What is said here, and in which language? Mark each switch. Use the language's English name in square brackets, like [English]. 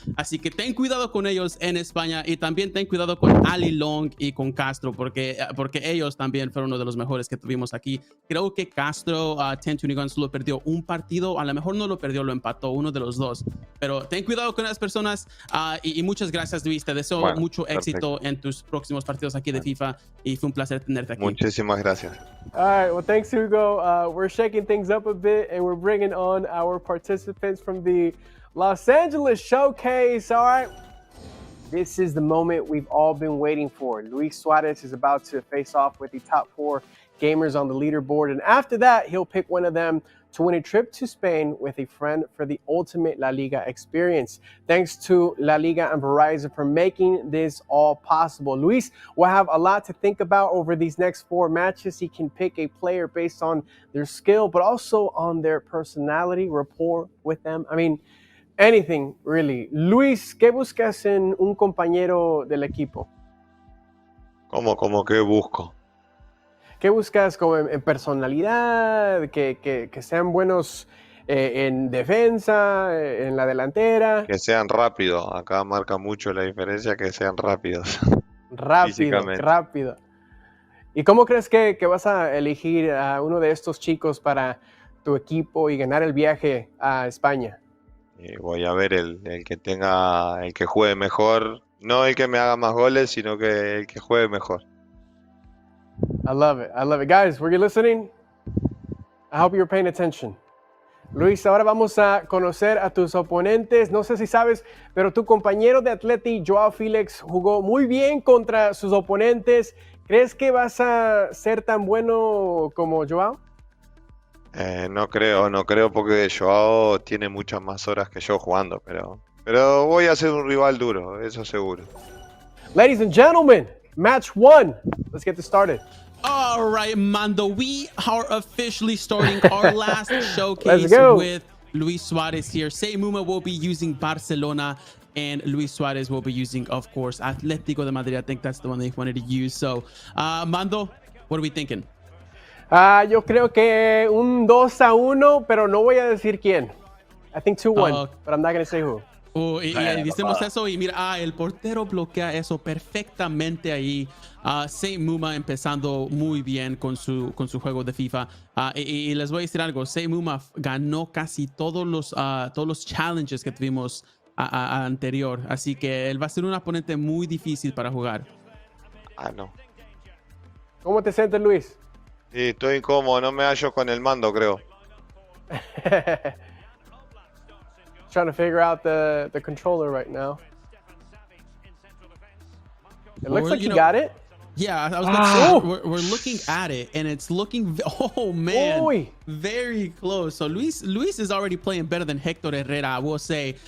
[Spanish] Así que ten cuidado con ellos en España y también ten cuidado con Ali Long y con Castro, porque ellos también fueron uno de los mejores que tuvimos aquí. Creo que Castro, 10-21 solo perdió un partido, a lo mejor no lo perdió, lo empató, uno de los dos. Pero ten cuidado con las personas y muchas gracias, Luis. Te deseo mucho éxito en tus próximos partidos aquí de FIFA y fue un placer tenerte aquí. Muchísimas gracias. [English] All right, well, thanks, Hugo. We're shaking things up a bit, and we're bringing on our participants from the Los Angeles Showcase. All right, this is the moment we've all been waiting for. Luis Suárez is about to face off with the top 4 gamers on the leaderboard, and after that, he'll pick one of them to win a trip to Spain with a friend for the ultimate LaLiga experience. Thanks to LaLiga and Verizon for making this all possible. Luis will have a lot to think about over these next 4 matches. He can pick a player based on their skill, but also on their personality, rapport with them. I mean, anything, really. [Spanish] Luis, ¿qué buscas en un compañero del equipo? ¿Cómo qué busco? ¿Qué buscas como en personalidad? Que sean buenos en defensa, en la delantera. Que sean rápidos. Acá marca mucho la diferencia que sean rápidos. Rápido. ¿Y cómo crees que vas a elegir a uno de estos chicos para tu equipo y ganar el viaje a España? Voy a ver el que juegue mejor, no el que me haga más goles, sino que el que juegue mejor. [English] I love it. I love it. Guys, were you listening? I hope you're paying attention. [Spanish] Luis, ahora vamos a conocer a tus oponentes. No sé si sabes, pero tu compañero de Atleti, Joao Félix, jugó muy bien contra sus oponentes. ¿Crees que vas a ser tan bueno como Joao? No creo porque Joao tiene muchas más horas que yo jugando, pero voy a ser un rival duro, eso seguro. [English] Ladies and gentlemen, match 1. Let's get this started. All right, Mando, we are officially starting our last showcase Let's go. with Luis Suárez here. Seimuma will be using Barcelona, and Luis Suárez will be using, of course, Atlético de Madrid. I think that's the one they wanted to use. So, Mando, what are we thinking? [Spanish] Yo creo que un 2-1, pero no voy a decir quién. [English] I think 2-1, but I'm not going to say who. [Spanish] Y decimos eso y mira, el portero bloquea eso perfectamente ahí. Seimuma empezando muy bien con su juego de FIFA. Y les voy a decir algo, Seimuma ganó casi todos los challenges que tuvimos anterior. Así que él va a ser un oponente muy difícil para jugar. No. ¿Cómo te sientes, Luis? Sí, estoy incómodo, no me hallo con el mando, creo. [English] Trying to figure out the controller right now. It looks like you got it. Yeah, I was about to say, we're looking at it, and it's looking, oh man, Oy. very close. So Luis is already playing better than Hector Herrera, I will say.